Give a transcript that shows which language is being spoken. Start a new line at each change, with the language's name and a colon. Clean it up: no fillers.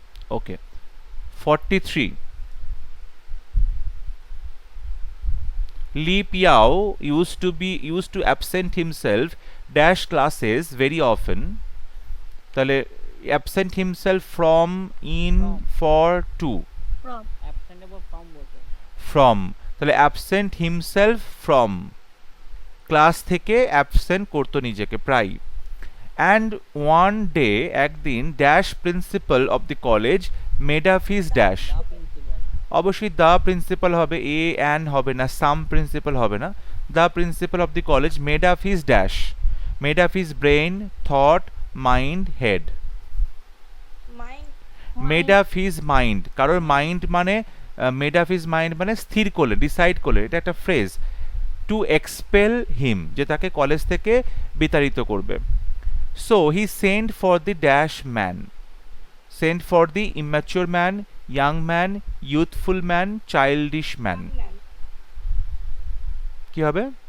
English: okay 43 Li Piao used to absent himself dash classes very often
Bangla: তাহলে
English: absent himself from in for to from absentable from বলতে from
Bangla: তাহলে
English: absent himself from
Bangla: class থেকে absent করতো নিজেকে প্রায়
English: and one day
Bangla: একদিন
English: dash principal of the college made up his dash the principal
Bangla: অবশ্যই
English: the principal হবে a an হবে না সাম প্রিন্সিপাল হবে না the principal of the college made up his dash made up his brain thought mind head mind made up his mind
Bangla: কারোর mind মানে
English: made up his mind
Bangla: মানে স্থির করলে ডিসাইড করলে এটা একটা ফ্রেজ
English: to expel him
Bangla: যে তাকে কলেজ থেকে বিতাড়িত করবে
English: so he sent for the dash man sent for the immature man young man youthful man childish man
Bangla: কি হবে